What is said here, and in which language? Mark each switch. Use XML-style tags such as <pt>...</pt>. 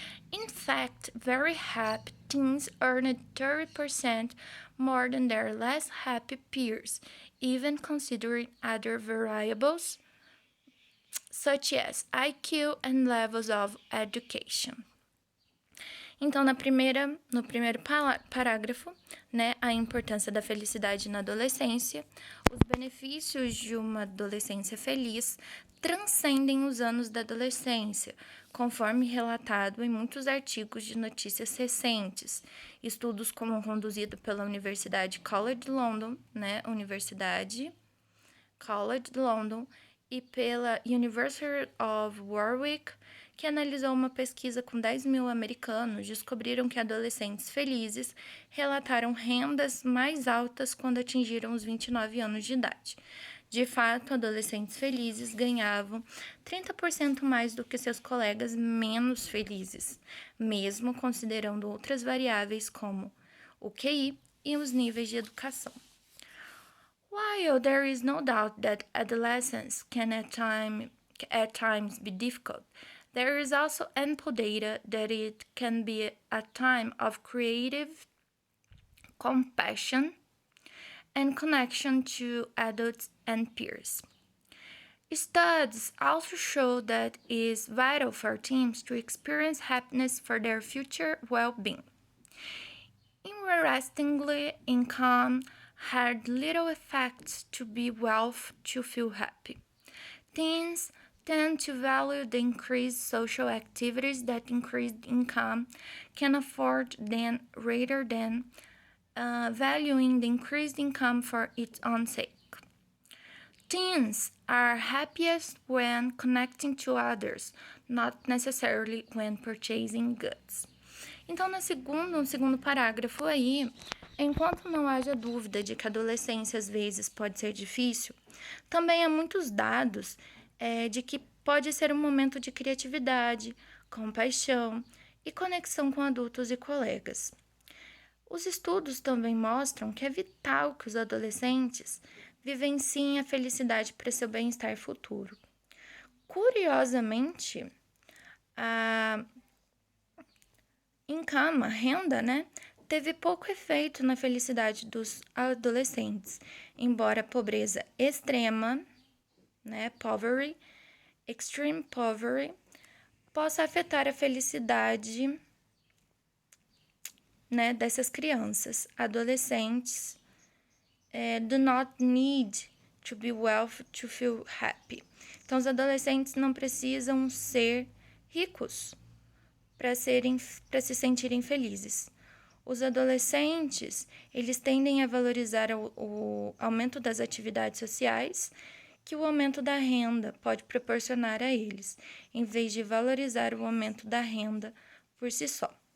<en>In fact, very happy teens earned 30% more than their less happy peers, even considering other variables such as IQ and levels of education.</en> <pt>Então, no primeiro parágrafo, né, a importância da felicidade na adolescência, os benefícios de uma adolescência feliz transcendem os anos da adolescência, conforme relatado em muitos artigos de notícias recentes. Estudos como conduzido pela Universidade College London, né, Universidade College London, e pela University of Warwick, que analisou uma pesquisa com 10 mil americanos, descobriram que adolescentes felizes relataram rendas mais altas quando atingiram os 29 anos de idade. De fato, adolescentes felizes ganhavam 30% mais do que seus colegas menos felizes, mesmo considerando outras variáveis como o QI e os níveis de educação.</pt> <en>While there is no doubt that adolescence can at times be difficult, there is also ample data that it can be a time of creative compassion and connection to adults and peers. Studies also show that it is vital for teens to experience happiness for their future well-being. Interestingly, income had little effect to be wealth to feel happy. Teens tend to value the increased social activities that increased income can afford than rather than valuing the increased income for its own sake. Teens are happiest when connecting to others, not necessarily when purchasing goods.</en> <pt>Então, no segundo parágrafo aí, enquanto não haja dúvida de que a adolescência às vezes pode ser difícil, também há muitos dados de que pode ser um momento de criatividade, compaixão e conexão com adultos e colegas. Os estudos também mostram que é vital que os adolescentes vivenciem a felicidade para seu bem-estar futuro. Curiosamente, a renda, teve pouco efeito na felicidade dos adolescentes, embora a pobreza extrema,</pt> <en>poverty, extreme poverty,</en> <pt>possa afetar a felicidade dessas crianças.</pt> <en>Adolescentes do not need to be wealthy to feel happy.</en> <pt>Então, os adolescentes não precisam ser ricos para se sentirem felizes. Os adolescentes, eles tendem a valorizar o aumento das atividades sociais que o aumento da renda pode proporcionar a eles, em vez de valorizar o aumento da renda por si só.</pt>